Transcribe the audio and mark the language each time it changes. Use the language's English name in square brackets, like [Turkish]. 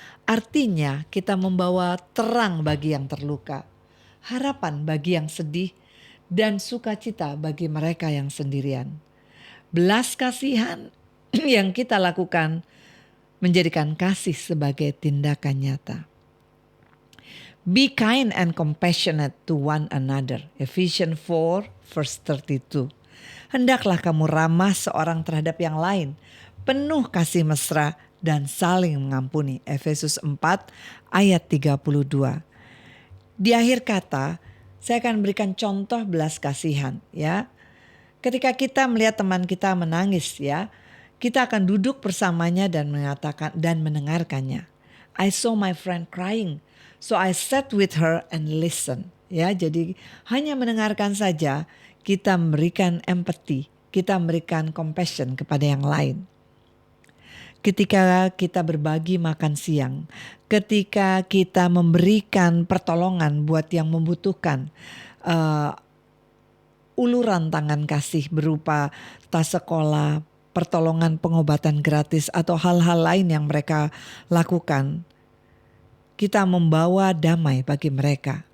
[Indonesian] Artinya kita membawa terang bagi yang terluka, harapan bagi yang sedih, dan sukacita bagi mereka yang sendirian. Belas kasihan yang kita lakukan menjadikan kasih sebagai tindakan nyata. [English] Be kind and compassionate to one another. Ephesians 4 verse 32. [Indonesian] Hendaklah kamu ramah seorang terhadap yang lain, penuh kasih mesra dan saling mengampuni. Efesus 4 ayat 32. Di akhir kata, saya akan berikan contoh belas kasihan ya. Ketika kita melihat teman kita menangis ya, kita akan duduk bersamanya dan mengatakan dan mendengarkannya. [English] I saw my friend crying. So I sat with her and listen. [Indonesian] Ya, jadi hanya mendengarkan saja, kita memberikan empathy, kita memberikan compassion kepada yang lain. Ketika kita berbagi makan siang, ketika kita memberikan pertolongan buat yang membutuhkan, uluran tangan kasih berupa tas sekolah, pertolongan pengobatan gratis atau hal-hal lain yang mereka lakukan, kita membawa damai bagi mereka.